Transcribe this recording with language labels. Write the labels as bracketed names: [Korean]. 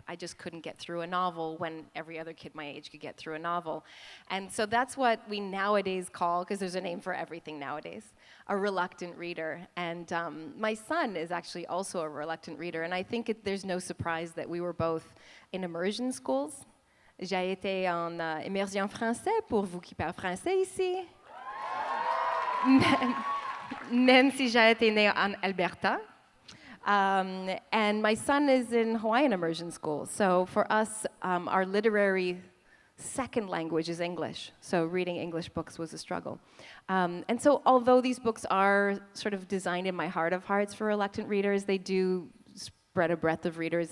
[English] I just couldn't get through a novel when every other kid my age could get through a novel. And so that's what we nowadays call, because there's a name for everything nowadays, a reluctant reader. And my son is actually also a reluctant reader, and I think there's no surprise that we were both in immersion schools. [French] J'ai été en immersion français pour vous qui parlez français ici. Même si j'ai été née en Alberta. [English] And my son is in Hawaiian immersion school. So for us, our literary second language is English. So reading English books was a struggle. And so although these books are sort of designed in my heart of hearts for reluctant readers, they do spread a breadth of readers.